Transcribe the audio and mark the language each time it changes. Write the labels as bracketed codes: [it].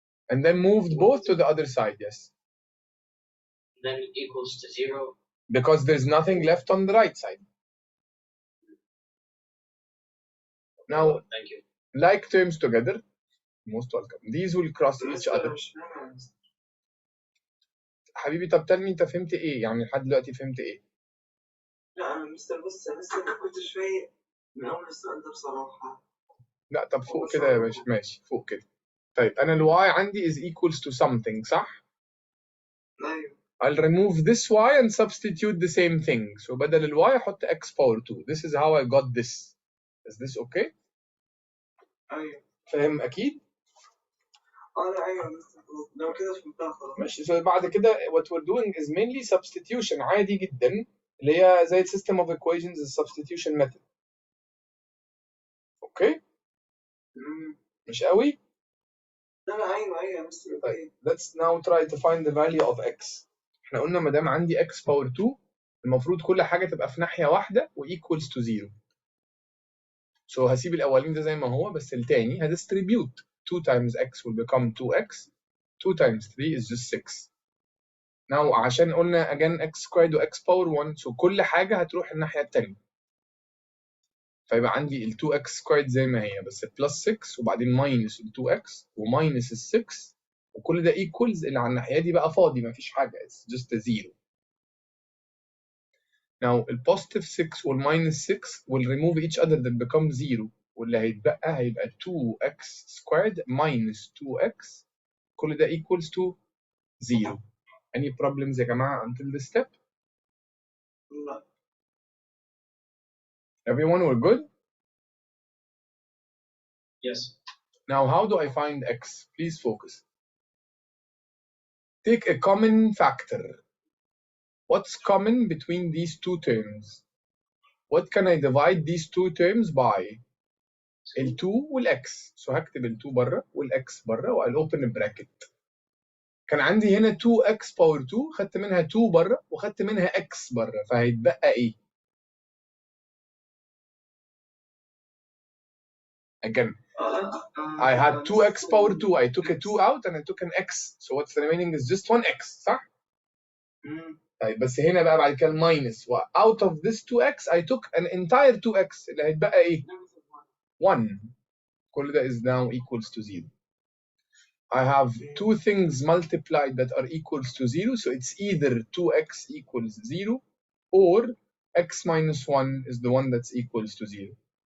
[en] And then moved both to the other side, yes. Then equals to 0. Because there's nothing left on the right side. Now, thank you. Like terms together, most welcome. These will cross each other. [ar] حبيبي طب [en] tell me [ar] انت فهمت ايه؟ يعني لحد دلوقتي فهمت ايه؟ لا انا مستر بص انا لسه كنت شويه من اول السؤال ده بصراحه. لا طب فوق كده يا باشا، ماشي فوق كده. طيب انا الواي عندي [en] is equals to something [ar] صح؟ ايوه. [en] I'll remove this y and substitute the same thing. So [ar] بدل الواي احط [en] x power 2. This is how I got this. Is this okay? [ar] ايوه. فاهم اكيد؟ لا ايوه مستر لو كده فهمتها خلاص. ماشي. [en] So [ar] بعد كده [en] what we're doing is mainly substitution [ar] عادي جدا، اللي هي زي [en] system of equations is substitution method. [ar] اوكي؟ مش قوي؟ لا ايوه مستر. [en] طيب let's now try to find the value of x. [ar] احنا قلنا ما دام عندي x power 2 المفروض كل حاجه تبقى في ناحيه واحده و [en] equals to 0. [ar] So هسيب الاولين ده زي ما هو، بس التاني هديستريبيوت. [en] 2 times x will become 2x. 2 times 3 is just 6. Now [ar] عشان قلنا [en] again x squared [ar] و x power 1 so كل حاجه هتروح الناحيه التانيه. فيبقى عندي ال 2x squared زي ما هي بس plus 6 وبعدين minus ال 2x وماينس ال 6 وكل ده equals اللي على الناحيه دي بقى فاضي ما فيش حاجه. [en] It's just a 0. Now ال positive 6 وال minus 6 will remove each other that become 0 [ar] واللي هيتبقى هيبقى [en] 2x squared minus 2x [ar] كل ده [en] equals to 0. Any problems [ar] يا جماعة [en] until this step? [ar] لا. [en] Everyone we're good? Yes. Now how do I find x? Please focus. Take a common factor. What's common between these two terms? What can I divide these two terms by? [ar] ال 2 والx. So هكتب ال 2 بره والx بره و [en] I'll open a bracket. [ar] كان عندي هنا 2x power 2 خدت منها 2 بره وخدت منها x بره فهيتبقى ايه؟ [en] Again, I had 2x power 2. I took a 2 out and I took an x. So what's remaining is just 1x صح؟ [ar] طيب بس هنا بقى بعد كده [en] minus out of this 2x I took an entire 2x [ar] اللي هيتبقى ايه؟ [en] 1. [ar] كل ده [en] is now equals to 0. I have two things multiplied that are equals to 0, so it's either 2x equals 0 or x minus 1 is the one that's equals to 0.